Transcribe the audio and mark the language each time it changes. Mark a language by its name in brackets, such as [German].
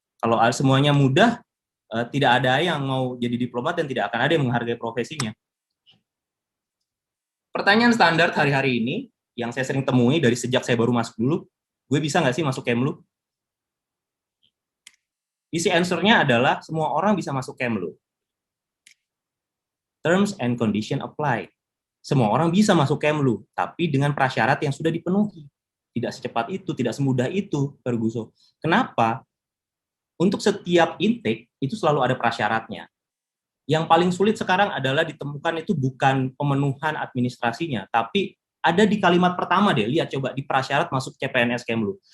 [Indonesian] Kalau semuanya mudah, tidak ada yang mau jadi diplomat dan tidak akan ada yang menghargai profesinya. Pertanyaan standar hari-hari ini yang saya sering temui dari sejak saya baru masuk dulu, gue bisa nggak sih masuk Kemlu? Isi answer-nya adalah semua orang bisa masuk Kemlu. [English] Terms and condition apply. [Indonesian] Semua orang bisa masuk Kemlu, tapi dengan prasyarat yang sudah dipenuhi. Tidak secepat itu, tidak semudah itu, Ferguson. Kenapa? Untuk setiap intake, itu selalu ada prasyaratnya. Yang paling sulit sekarang adalah ditemukan itu bukan pemenuhan administrasinya, tapi ada di kalimat pertama deh, lihat coba di prasyarat masuk CPNS Kemlu.